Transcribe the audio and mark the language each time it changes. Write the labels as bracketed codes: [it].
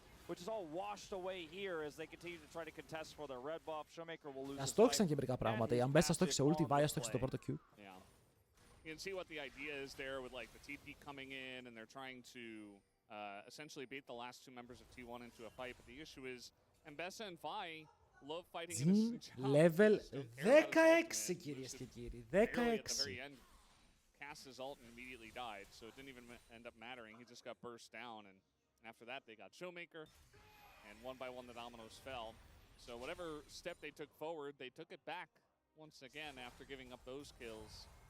[en] Which is all washed away here as they continue to try to contest for their red buff. Showmaker will lose the fight. [el] Αστόχησαν και μερικά πράγματα. Η Αμπέσα αστόχησε ulti, Βάη αστόχησε το πρώτο Q. [en] Yeah. You can see what the idea is there with like the TP coming in and they're trying to essentially bait the last two members of T1 into a fight. But the issue is Mbessa and Vi love fighting in a [el] Jhin level 16 κυρίες και κύριοι. [en] 16. Cast his ult and immediately died, so it didn't even end up mattering. He just got burst down, and after that they got Showmaker, and one by one the dominoes fell. So whatever step they took forward, they took it back once again after giving up those kills.